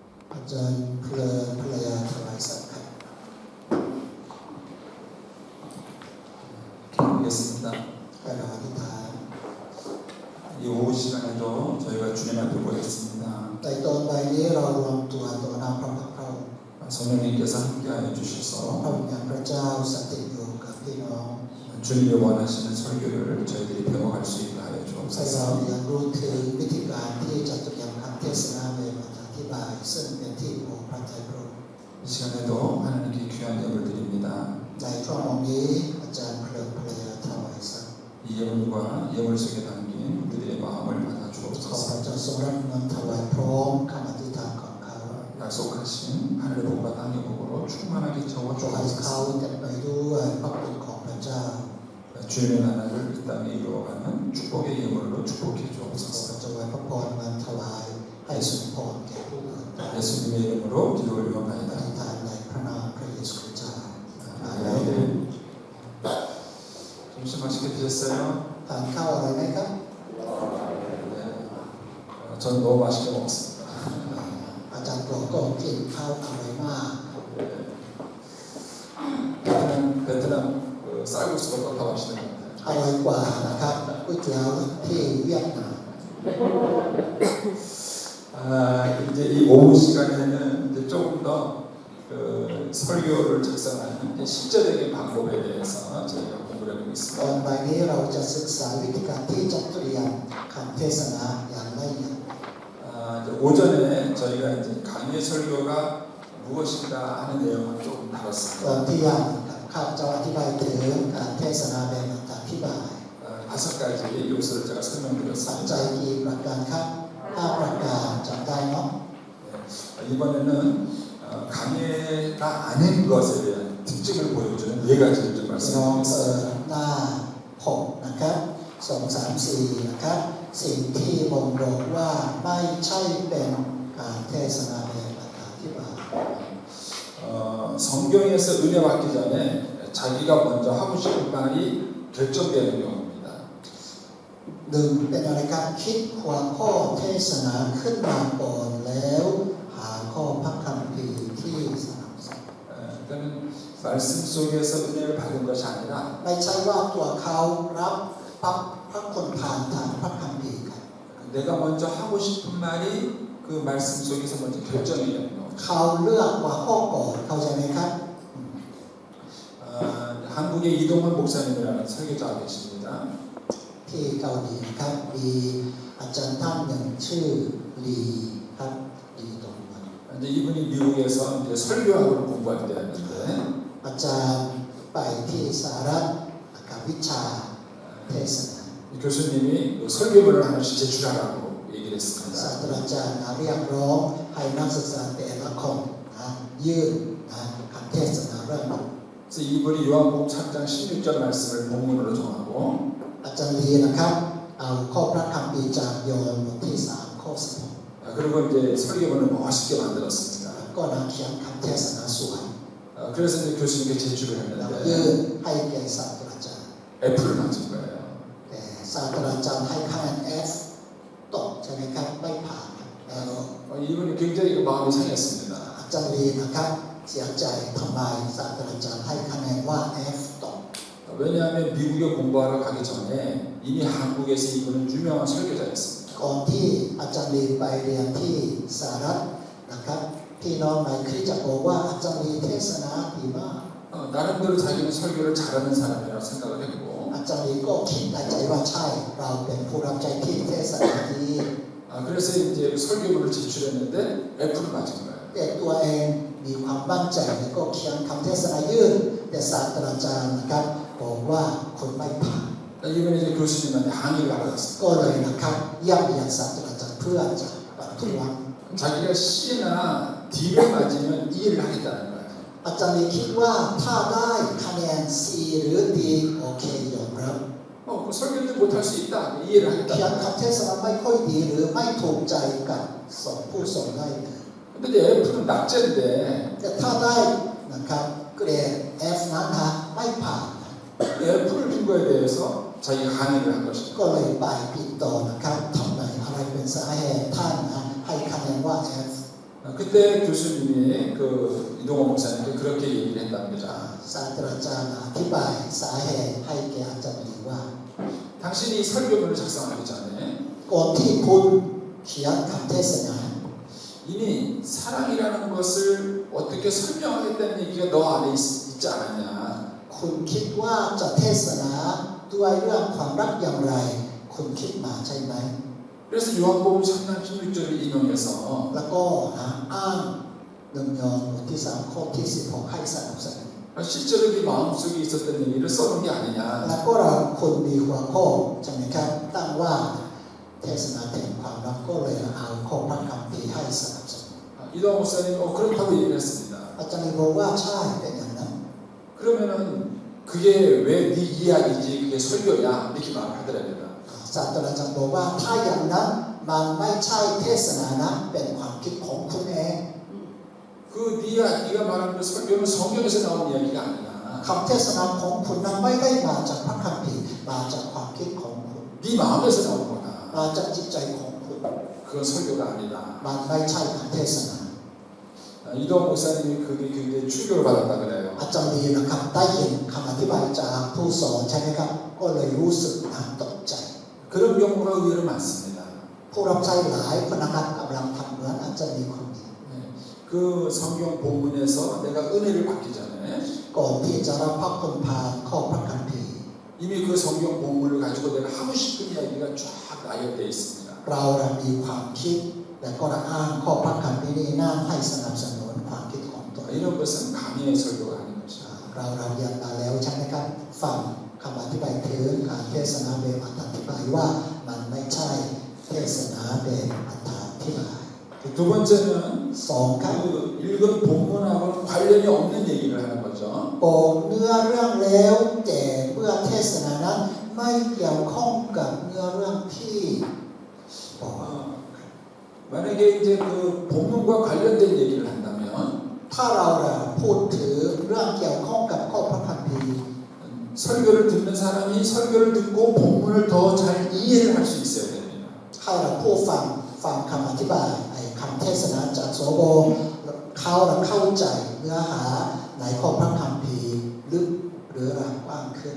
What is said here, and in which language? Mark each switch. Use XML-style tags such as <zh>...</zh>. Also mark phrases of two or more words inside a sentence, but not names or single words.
<th>อาจารย์เพลินภรรยาถวายสังฆทาน</th> <ko>기도하겠습니다.</ko> <th>ให้เราอธิษฐาน</th> <ko>이 오후 시간에도 저희가 주님 앞에 모였습니다.</ko> <th>ในตอนบ่ายนี้เรารวมตัวต่อหน้าพระพักตร์เรา</th> <ko>성령님께서 함께하여</ko> <th>พระ</th> <ko>주셔서</ko> <th>วิญญาณพระเจ้าสถิตอยู่กับพี่น้อง</th> <ko>주님이 원하시는 설교를 저희들이 배워갈 수 있게 하여</ko> <th>ให้เรา</th> <ko>주옵소서.</ko> <th>เรียนรู้ถึงวิธีการที่จะเตรียมคำเทศนาแบบอธิบายซึ่งเป็นที่โปรดพระทัยพระองค์</th> <ko>이 시간에도 하나님께 귀한 예물 드립니다.</ko> <th>ในช่วงของนี้อาจารย์เพลินภรรยาถวายสังฆ</th> <ko>이 예물과 예물 속에 담긴 우리들의 마음을 받아</ko> <th>ขอพ</th> <ko>주옵소서.</ko> <th>ระเจ้าทรงรับเงินถวายพร้อมคำอธิษฐานของเขา</th> <ko>약속하신 하늘의 복과 땅의 복으로 충만하게 채워</ko> <th>ขอให้เขา</th> <ko>주옵소서.</ko> <th>เต็มไปด้วยพระคุณของพระเจ้า</th> <ko>주님의 나라를 이 땅에 이루어가는 축복의 예물로 축복해</ko> <th>ขอ</th> <ko>주옵소서.</ko> <th>พระเจ้าไว้พระพรมันถวายให้สมพรแก่ผู้อื่น</th> <ko>예수님의 이름으로 기도</ko> <th>อ</th> <ko>올려옵나이다.</ko> <th>ธิษฐานในพระนามพระเยซูคริสต์เจ้าอาเมน</th> <ko>아멘. 점심 맛있게 드셨어요? ทานข้าวอะไรไหมครับ 네. 전 너무 맛있게 먹었습니다.</ko> <th>อาจารย์บอกก็กินข้าวอร่อยมาก</th> <ko>베트남 쌀국수가 더 맛있는 것</ko> <th>อร่อยกว่านะครับก๋วยเตี๋ยวที่เวียดนาม</th> <ko>같아요. 이제 이 오후 시간에는 이제 조금 더 설교를 작성하는 실제적인 방법에 대해서 저희가 공부를 해보고</ko> <th>ตอน</th> <ko>있습니다.</ko> <th>บ่ายนี้เราจะศึกษาวิธีการที่จะเตรียมคำเทศนาอย่างละเอียด</th> <ko>이제 오전에 저희가 이제 강의 설교가 무엇인가 하는 내용을 조금</ko> <th>ตอน</th> <ko>다뤘습니다.</ko> <th>เที่ยงข้าพเจ้าอธิบายถึงการเทศนาแบบอธิบาย</th> <ko>5가지 요소를 제가</ko> <th>ปัจ</th> <ko>설명드렸습니다.</ko> <th>จัยกี่ประการครับ5ประการจำได้เนาะ</th> <ko>이번에는 강해가 아닌 것에 대한 특징을 보여주는 4가지를 좀</ko> <th>พี่น้อง</th> <ko>말씀드리겠습니다.</ko> <th>หน้า6นะครับ2 3 4นะครับสิ่งที่บ่งบอกว่าไม่ใช่เป็นการเทศนาแบบอธิบาย</th> <ko>성경에서 은혜 받기 전에 자기가 먼저 하고 싶은 말이 결정되는 경우입니다.</ko> <th>หนึ่งเป็นอะไรครับคิดหัวข้อเทศนาขึ้นมาก่อนแล้วหาข้อพระคัมภีร์ที่สนับสนุน</th> <ko>그러니까 말씀 속에서 은혜를 받은 것이 아니라</ko> <th>ไม่ใช่ว่าตัวเขารับพระคุณผ่านทางพระคัมภีร์ครับ</th> <ko>내가 먼저 하고 싶은 말이 그 말씀 속에서 먼저 결정이 되는 경우.</ko> <th>เขาเลือกหัวข้อก่อนเข้าใจไหมครับ</th> <ko>한국의 이동원 목사님이라는 설교자가 계십니다.</ko> <th>ที่เกาหลีนะครับมีอาจารย์ท่านหนึ่งชื่อลีครับลีตงวัน</th> <ko>이제 이분이 미국에서 이제 설교학을 공부할 때였는데</ko> <th>อาจารย์ไปที่สหรัฐกับวิชาเทศนา</th> <ko>이 교수님이 설교문을 하나씩 제출하라고 얘기를</ko> <th>ศา</th> <ko>했습니다.</ko> <th>สตราจารย์เรียกร้องให้นักศึกษาแต่ละคนยื่นคำเทศนาเรื่อง</th> <ko>그래서 이분이 요한복음 3장 16절 말씀을 본문으로 정하고</ko> <th>อาจารย์ลีนะครับเอาข้อพระคัมภีร์จากยอห์นบทที่3ข้อ</th> <ko>그리고 이제 설교문을 멋있게 만들었습니다.</ko> <th>16 ก็นำเขียนคำเทศนาสวย</th> <ko>그래서 이제 교수님께 제출을</ko> <th>แล้วยื่น</th> <ko>했는데</ko> <th>ให้แก่ศาสตราจารย์</th> <ko>F를 맞은 거예요.</ko> <th>แต่ศาสตราจารย์ให้คะแนน F ตกใช่ไหมครับไม่ผ่านแล้ว</th> <ko>이분이 굉장히 마음이 상했습니다.</ko> <th>อาจารย์ลีนะครับเสียใจทำไมศาสตราจารย์ให้คะแนนว่า F ตก</th> <ko>왜냐하면 미국에 공부하러 가기 전에 이미 한국에서 이분은 유명한 설교자였습니다.</ko> <th>ก่อนที่อาจารย์ลีไปเรียนที่สหรัฐนะครับพี่น้องในคริสตจักรบอกว่าอาจารย์ลีเทศนาดีมาก</th> <ko>나름대로 자기는 설교를 잘하는 사람이라고 생각을 했고</ko> <th>อาจารย์ลีก็คิดในใจว่าใช่เราเป็นผู้รับใช้ที่เทศนาดี</th> <ko>그래서 이제 설교문을 제출했는데 F를 맞은 거예요.</ko> <th>แต่ตัวเองมีความมั่นใจแล้วก็เขียนคำเทศนายื่นแต่ศาสตราจารย์นะครับบอกว่าคนไม่ผ่าน</th> <ko>이번에 이제 교수님한테 항의를 하러 갔습니다.</ko> <th>ก็เลยนะครับย่ำเยียดศาสตราจารย์เพื่อจะประท้วง</th> <ko>자기가 C나 D를 맞으면 E를 하겠다는 거예요.</ko> <th>อาจารย์ลีคิดว่าถ้าได้คะแนน C หรือ D โอเคยอมรับ</th> <ko>그 설교를 못할 수 있다. 이해를</ko> <th>เขียน</th> <ko>하겠다.</ko> <th>คำเทศนาไม่ค่อยดีหรือไม่ถูกใจกับผู้ส่งได้เลย</th> <ko>근데 이제 F는 낙제인데</ko> <th>แต่ถ้าได้นะครับเกรด F นั้นนะไม่ผ่าน</th> <ko>F를 준 거에 대해서 자기가 항의를 한 것입니다.</ko> <th>ก็เลยไปติดต่อนะครับทำไมอะไรเป็นสาเหตุท่านให้คะแนนว่า F</th> <ko>그때 교수님이 그 이동호 목사님께 그렇게 얘기를 했답니다.</ko> <th>ศาสตราจารย์อธิบายสาเหตุให้แก่อาจารย์ลีว่า</th> <ko>당신이 설교문을 작성하기 전에</ko> <th>ก่อนที่คุณเขียนคำเทศนา</th> <ko>이미 사랑이라는 것을 어떻게 설명하겠다는 얘기가 너 안에 있지 않았냐.</ko> <th>คุณคิดว่าจะเทศนาด้วยเรื่องความรักอย่างไรคุณคิดมาใช่ไหม</th> <ko>그래서 요한복음 3장 16절을 인용해서</ko> <th>แล้วก็อ้างหนึ่งยอห์นบทที่3ข้อที่16ให้สนับสนุน</th> <ko>실제로 네 마음속에 있었던 얘기를 써놓은 게 아니냐.</ko> <th>แล้วก็เราคนมีหัวข้อใช่ไหมครับตั้งว่าเทศนาแห่งความรักก็เลยเอาข้อพระคัมภีร์ให้สนับสนุน</th> <ko>이동호 목사님 그렇다고 얘기를 했습니다.</ko> <th>อาจารย์บอกว่าใช่เป็นอย่างนั้น</th> <ko>그러면은 그게 왜 네 이야기지 그게 설교야 이렇게 말을 하더랍니다.</ko> <th>ศาสตราจารย์บอกว่าถ้าอย่างนั้นมันไม่ใช่เทศนานะเป็นความคิดของคุณเอง</th> <ko>그 네가 말하는 그 설교는 성경에서 나온 이야기가 아니라</ko> <th>คำเทศนาของคุณนั้นไม่ได้มาจากพระคัมภีร์มาจากความคิดของคุณ</th> <ko>네 마음에서 나온 거다.</ko> <th>มาจากจิตใจของคุณ</th> <ko>그건 설교가 아니다.</ko> <th>มันไม่ใช่คำเทศนา</th> <ko>이동호 목사님이 그게 굉장히 충격을 받았다 그래요.</ko> <th>อาจารย์ลีนะครับได้ยินคำอธิบายจากผู้สอนใช่ไหมครับก็เลยรู้สึกตกใจ</th> <ko>그런 경우가 의외로 많습니다.</ko> <th>ผู้รับใช้หลายคนนะครับกำลังทำเหมือนอาจารย์ลีคนนี้</th> <ko>그 성경 본문에서 내가 은혜를 받기 전에</ko> <th>ก่อนที่จะรับพระคุณผ่านข้อพระคัมภีร์</th> <ko>이미 그 성경 본문을 가지고 내가 하고 싶은 이야기가 쫙 나열되어 있습니다.</ko> <th>เรามีความคิดและก็อ้างข้อพระคัมภีร์นี้น่าให้สนับสนุนความคิดของตน</th> <ko>이런 것은 강의 설교가 아닌 것이다.</ko> <th>เราเรียนมาแล้วใช่ไหมครับฟังคำอธิบายถึงการเทศนาแบบอธิบายว่ามันไม่ใช่เทศนาแบบอธิบาย</th> <ko>두 번째는</ko> <th>สองครับ</th> <ko>그 읽은 본문하고는 관련이 없는 얘기를 하는 거죠.</ko> <th>บอกเนื้อเรื่องแล้วแต่เมื่อเทศนานั้นไม่เกี่ยวข้องกับเนื้อเรื่องที่บอก</th> <ko>만약에 이제 그 본문과 관련된 얘기를 한다면</ko> <th>ถ้าเราพูดถึงเรื่องเกี่ยวข้องกับข้อพระคัมภีร์</th> <ko>설교를 듣는 사람이 설교를 듣고 본문을 더 잘 이해를 할 수 있어야 됩니다.</ko> <th>ให้เราผู้ฟังคำอธิบายคำเทศนาจากโสโบเขาเข้าใจเนื้อหาในข้อพระคัมภีร์ลึกหรือกว้างขึ้น</th>